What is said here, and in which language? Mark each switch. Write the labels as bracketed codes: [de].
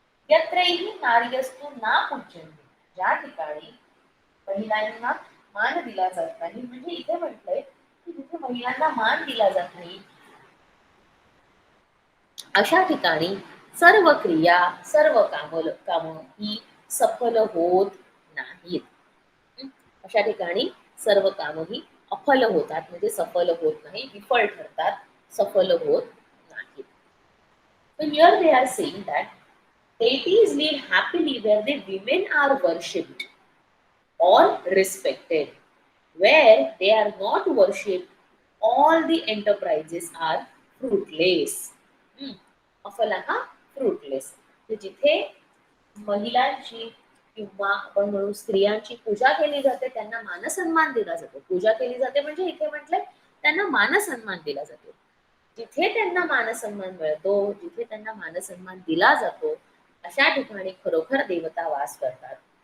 [sa] यत्रैहि नार्यस्तु ना पूज्यन्ते, [mr] ज्या ठिकाणी महिलांना मान दिला जात नाही, म्हणजे इथे म्हटलंय की जिथे महिलांना मान दिला जात नाही अशा ठिकाणी सर्व क्रिया, सर्व काम ही सफल होत नाहीत. अशा ठिकाणी सर्व काम ही अफल होतात, म्हणजे सफल होत नाही, विफल ठरतात, सफल होत नाहीत. [en] So here they are saying that deities live happily where the women are worshipped or respected. Where they are not worshipped, all the enterprises are fruitless. [mr] अफलाहा fruitless. जिथे महिलांची किंवा आपण म्हणू स्त्रियांची पूजा केली जाते, त्यांना मानसन्मान दिला जातो. पूजा केली जाते म्हणजे इथे म्हटलंय त्यांना मानसन्मान दिला जातो. जिथे त्यांना मानसन्मान मिळतो, जिथे त्यांना मानसन्मान दिला जातो, अशा ठिकाणी खरोखर देवता वास करतात.